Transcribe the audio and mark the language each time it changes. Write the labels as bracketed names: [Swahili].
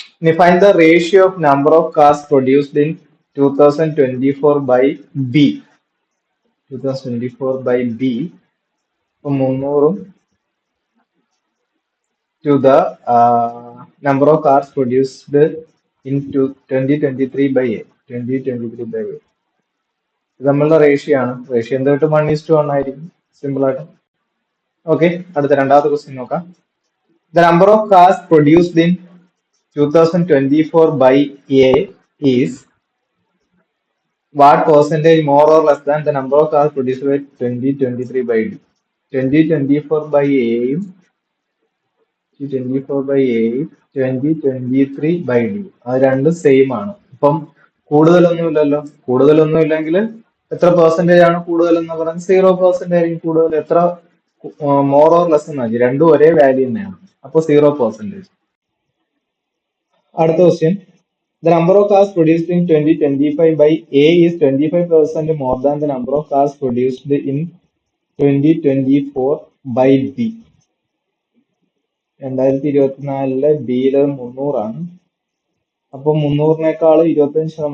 [Malayalam] ഇനി [English] Find the ratio of number of cars produced in 2024 by B. 2024 by B. 300-ഉം to the number of cars produced in 2023 by A. 2023 by A. [Malayalam] ഇത് നമ്മളുടെ ratio ആണ്. Ratio എന്തായിട്ട് 1:1 ആയിരിക്കും, simple ആയിട്ട്. Okay, അടുത്ത രണ്ടാമത്തെ question നോക്കാം. [English] The number of cars produced in 2024 by A is what percentage more or less than the number of cars produced by 2023 by D? 2024 by A യും 2024 by A, 2023 by D. [Malayalam] അത് രണ്ടും same ആണ്. ഇപ്പം കൂടുതലൊന്നുമില്ലല്ലോ. കൂടുതലൊന്നും ഇല്ലെങ്കിൽ എത്ര percentage ആണ് കൂടുതൽ എന്ന് പറയുന്നത്? 0% ആയിരിക്കും കൂടുതൽ. എത്ര [English] more or less [Malayalam] എന്നാ, രണ്ടും ഒരേ വാല്യൂ തന്നെയാണ്. അപ്പൊ 0%. അടുത്ത question. [English] The number of cars produced in 2025 by A is 25% more than the number of cars produced in 2024 by B. [Malayalam] 2024 ബിയില് 300. അപ്പൊ 300-നേക്കാൾ 25%.